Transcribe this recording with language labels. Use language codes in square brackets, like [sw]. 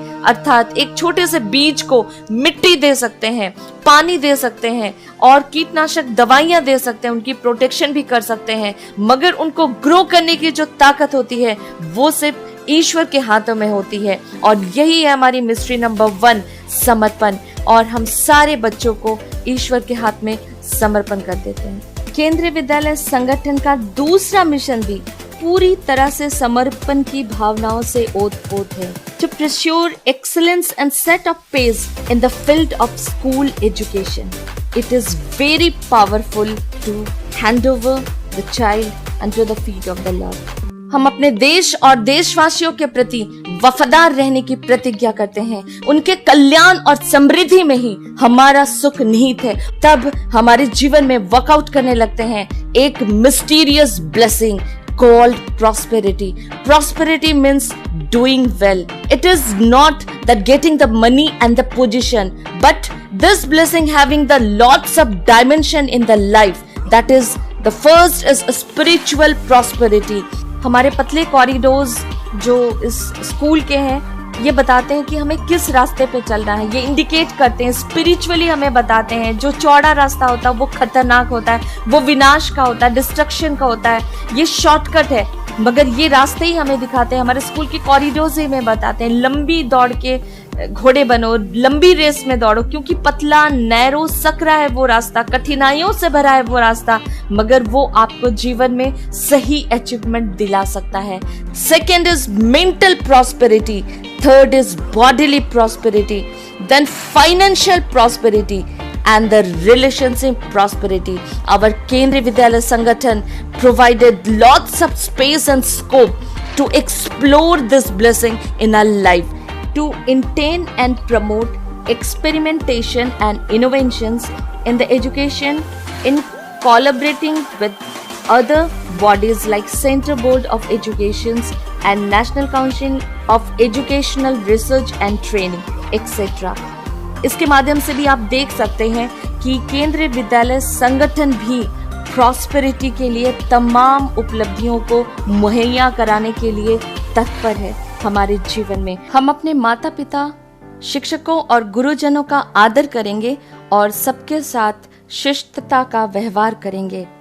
[hi] अर्थात एक छोटे से बीज को मिट्टी दे सकते हैं, पानी दे सकते हैं और कीटनाशक दवाइयां दे सकते हैं, उनकी प्रोटेक्शन भी कर सकते हैं, मगर उनको ग्रो करने की जो ताकत होती है वो सिर्फ ईश्वर के हाथों में होती है। और यही है हमारी मिस्ट्री नंबर 1, समर्पण। और हम सारे बच्चों को ईश्वर के हाथ में समर्पण कर देते हैं। केंद्रीय विद्यालय संगठन का दूसरा मिशन भी पूरी तरह से समर्पण की भावनाओं से ओत-पोत है। [en] To pursue excellence and set up pace in the field of school education, it is very powerful to hand over the child unto the feet of the Lord. [hi] हम अपने देश और देशवासियों के प्रति वफादार रहने की प्रतिज्ञा करते हैं। उनके कल्याण और समृद्धि में ही हमारा सुख निहित है। तब हमारे जीवन में वर्कआउट करने लगते हैं एक mysterious blessing [en] called prosperity. Prosperity means doing well. It is not that getting the money and the position, but this blessing having the lots of dimension in the life. That is, the first is a spiritual prosperity. [hi] हमारे पतले corridors जो इस school के हैं ये बताते हैं कि हमें किस रास्ते पे चलना है, ये इंडिकेट करते हैं, स्पिरिचुअली हमें बताते हैं। जो चौड़ा रास्ता होता है वो खतरनाक होता है, वो विनाश का होता है, डिस्ट्रक्शन का होता है। ये शॉर्टकट है मगर ये रास्ते ही हमें दिखाते हैं, हमारे स्कूल की कॉरिडोर से हमें बताते हैं। लंबी दौड़ के घोड़े बनो, लंबी रेस में दौड़ो, क्योंकि पतला नैरो सकरा है वो रास्ता, कठिनाइयों से भरा है वो रास्ता, मगर वो आपको जीवन में सही अचीवमेंट दिला सकता है। [en] Second is mental prosperity, third is bodily prosperity, then financial prosperity and the relationship prosperity. Our Kendriya Vidyalaya Sangathan provided lots of space and scope to explore this blessing in our life, to maintain and promote experimentation and innovations in the education in collaborating with other bodies like Central Board of Education and National Council of Educational Research and Training, etc. [hi] इसके माध्यम से भी आप देख सकते हैं कि केंद्रीय विद्यालय संगठन भी प्रॉस्पेरिटी के लिए तमाम उपलब्धियों को मुहैया कराने के लिए तत्पर है। हमारे जीवन में हम अपने माता पिता शिक्षकों और गुरुजनों का आदर करेंगे और सबके साथ शिष्टता का व्यवहार करेंगे।